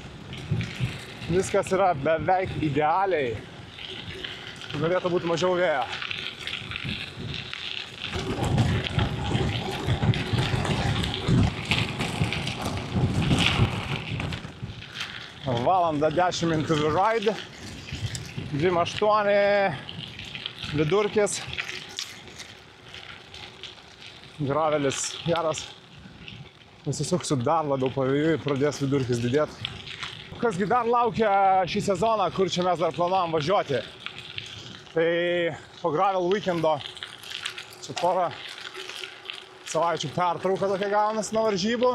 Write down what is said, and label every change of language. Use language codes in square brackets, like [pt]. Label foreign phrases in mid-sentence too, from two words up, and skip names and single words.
[lt] Viskas yra beveik idealiai. Galėtų būti mažiau vėjo. Valanda 10 min [en] to the ride. [lt] 2,8 vidurkis. Gravelis geras. Pasisuksiu dar labiau pavėjui, pradės vidurkis didėti. Kasgi dar laukia šį sezoną, kur čia mes dar planuojam važiuoti. Tai po Gravel Weekendo čia porą savaičių pertrauka tokia gaunasi nuo varžybų.